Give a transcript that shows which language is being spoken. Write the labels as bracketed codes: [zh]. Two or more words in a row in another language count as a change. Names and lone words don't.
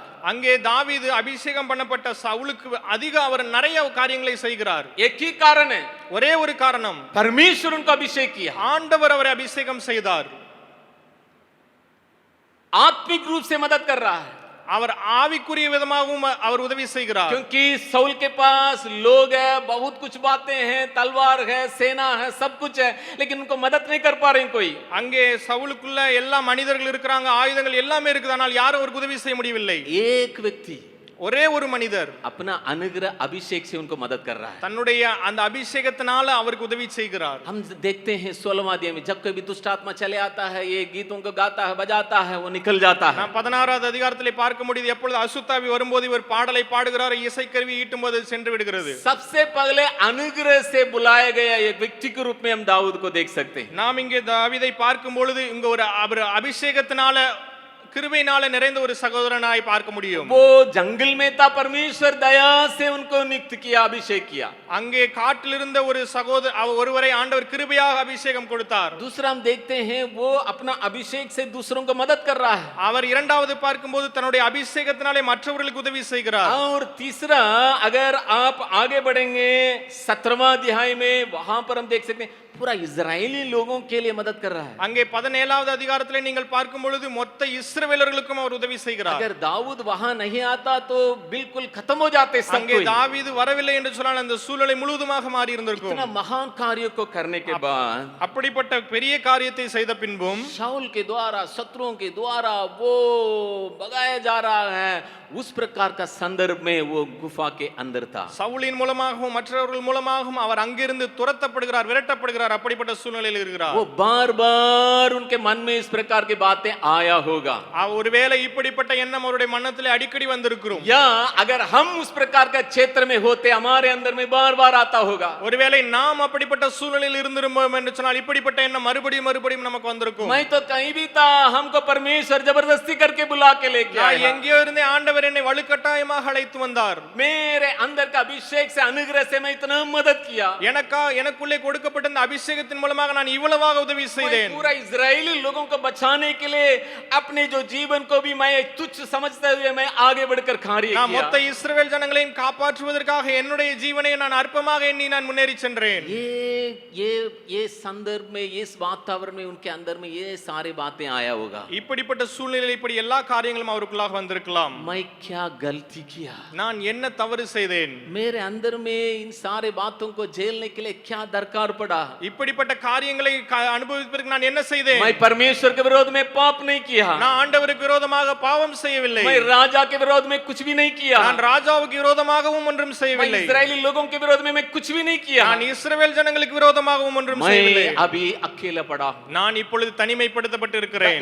[ta] அங்கே தாவீது அபிஷேகம் பண்ணப்பட்ட சவுலுக்கு அதிக அவர் நிறைய காரியங்களை செய்கிறார். [hi] एक ही कारण है, [ta] ஒரே ஒரு காரணம், [hi] परमेश्वर उनको अभिषेक किया, [ta] ஆண்டவர் அவரை அபிஷேகம் செய்தார். [hi] आत्मिक रूप से मदद कर रहा है. [ta] அவர் ஆவிக்குரிய விதமாகவும் அவர் உதவி செய்கிறார். [hi] क्योंकि साउल के पास लोग है, बहुत कुछ बातें हैं, तलवार है, सेना है, सब कुछ है, लेकिन उनको मदद नहीं कर पा रहे हैं कोई. [ta] அங்கே சவுலுக்குள்ள எல்லா மனிதர்கள் இருக்கிறாங்க, ஆயுதங்கள் எல்லாமே இருக்குது, ஆனால் யாரும் அவருக்கு உதவி செய்ய முடியவில்லை. [hi] एक व्यक्ति [ta] ஒரே ஒரு மனிதர் [hi] अपना अनुग्रह अभिषेक से उनको मदद कर रहा है. [ta] தன்னுடைய அந்த அபிஷேகத்தினால அவருக்கு உதவி செய்கிறார். [hi] हम देखते हैं 16वां अध्याय में जब कभी दुष्ट आत्मा चले आता है, ये गीतों को गाता है, बजाता है, वो निकल जाता है. [ta] நாம் 16வது அதிகாரத்திலே பார்க்க முடியுது, எப்பொழுது அசுத்தாவி வரும்போது இவர் பாடலை பாடுகிறார், இசைக்கருவி ஈட்டும்போது சென்று விடுகிறது. [hi] सबसे पहले अनुग्रह से बुलाया गया एक व्यक्ति के रूप में हम दाऊद को देख सकते हैं. [ta] நாம் இங்கே தாவீதை பார்க்கும் பொழுது இங்க ஒரு அபிஷேகத்தினால கிருபையினால நிறைந்த ஒரு சகோதரனாய் பார்க்க முடியும். [hi] वो जंगल में था, परमेश्वर दया से उनको नियुक्त किया, अभिषेक किया. [ta] அங்கே காட்டில் இருந்த ஒரு ஒருவரை ஆண்டவர் கிருபையாக அபிஷேகம் கொடுத்தார். [hi] दूसरा हम देखते हैं वो अपना अभिषेक से दूसरों को मदद कर रहा है. [ta] அவர் இரண்டாவது பார்க்கும்போது தன்னுடைய அபிஷேகத்தினாலே மற்றவர்களுக்கு உதவி செய்கிறார். [hi] और तीसरा अगर आप आगे बढ़ेंगे 17वां अध्याय में, वहां पर हम देख सकते हैं पूरा इजरायली लोगों के लिए मदद कर रहा है. [ta] அங்கே 17வது அதிகாரத்திலே நீங்கள் பார்க்கும் பொழுது மொத்த இஸ்ரவேலர்களுக்கும் அவர் உதவி செய்கிறார். [hi] अगर दाऊद वहां नहीं आता तो बिल्कुल खत्म हो जाते सब. [ta] அங்கே தாவீது வரவில்லை என்று சொன்னால் அந்த சூழலை முழுவதுமாக மாறி இருந்திருக்கும். [hi] इतना महान कार्य को करने के बाद, [ta] அப்படிப்பட்ட பெரிய காரியத்தை செய்த பின்பும் [hi] शाऊल के द्वारा, शत्रुओं के द्वारा वो भगाया जा रहा है, उस प्रकार का संदर्भ में वो गुफा के अंदर था. [ta] சவுலின் மூலமாகவும் மற்றவர்கள் மூலமாகவும் அவர் அங்கிருந்து துரத்தப்படுகிறார், விரட்டப்படுகிறார். அப்படிப்பட்ட சூழ்நிலையில் இருக்கிறார். [hi] वो बार-बार उनके मन में इस प्रकार की बातें आया होगा. [ta] ஒருவேளை இப்படிப்பட்ட எண்ணம் அவருடைய மனதிலே அடிக்கடி வந்திருக்கும். [hi] या अगर हम उस प्रकार का क्षेत्र में होते, हमारे अंदर में बार-बार आता होगा. [ta] ஒருவேளை நாம் அப்படிப்பட்ட சூழ்நிலையில் இருந்திருப்போம் என்று சொன்னால் இப்படிப்பட்ட எண்ணம் மறுபடியும் நமக்கு வந்திருக்கும். [hi] मैं तो कहीं भी था, हमको परमेश्वर जबरदस्ती करके बुला के लेके आया. [ta] எங்கேயோ இருந்தே ஆண்டவர் என்னை வலுக்கட்டாயமாக அழைத்து வந்தார். [hi] मेरे अंदर का अभिषेक से, अनुग्रह से मैं इतना मदद किया. எனக்குள்ளே கொடுக்கப்பட்ட அந்த அபிஷேகத்தின் மூலமாக நான் இவ்வளவாக உதவி செய்தேன். पूरा इजरायली लोगों को बचाने के लिए अपने जो जीवन को भी मैं तुच्छ समझते हुए मैं आगे बढ़कर कार्य [ta] நான் [hi] किया. [ta] மொத்த இஸ்ரவேல் ஜனங்களையும் காப்பாற்றுவதற்காக என்னுடைய ஜீவனை நான் அற்பமாக எண்ணி நான் முன்னேறி சென்றேன். [hi] ये संदर्भ में, इस वातावरण में उनके अंदर में ये सारी बातें आया होगा. [ta] இப்படிப்பட்ட சூழ்நிலையில் இப்படி எல்லா காரியங்களும் அவருக்குள்ளாக வந்திருக்கலாம். [hi] मैं क्या गलती किया, [ta] நான் என்ன தவறு செய்தேன், [hi] मेरे अंदर में इन सारे बातों को झेलने के लिए क्या दरकार पड़ा. [ta] இப்படிப்பட்ட காரியங்களை அனுபவிப்பதற்கு நான் என்ன செய்தேன். [hi] मैं परमेश्वर के विरोध में पाप नहीं किया. [ta] நான் ஆண்டவருக்கு விரோதமாக பாவம் செய்யவில்லை. [hi] मैं राजा के विरोध में कुछ भी नहीं किया. [ta] நான் ராஜாவுக்கு விரோதமாகவும் ஒன்றும் [hi] मैं [ta] செய்யவில்லை. [hi] इस्राएली लोगों के विरोध में मैं कुछ भी नहीं किया. [ta] நான் இஸ்ரவேல் ஜனங்களுக்கு விரோதமாகவும் ஒன்றும் செய்யவில்லை. [hi] मैं अभी अकेला पड़ा. [ta] நான் இப்பொழுது தனிமைப்படுத்தப்பட்டு இருக்கிறேன்.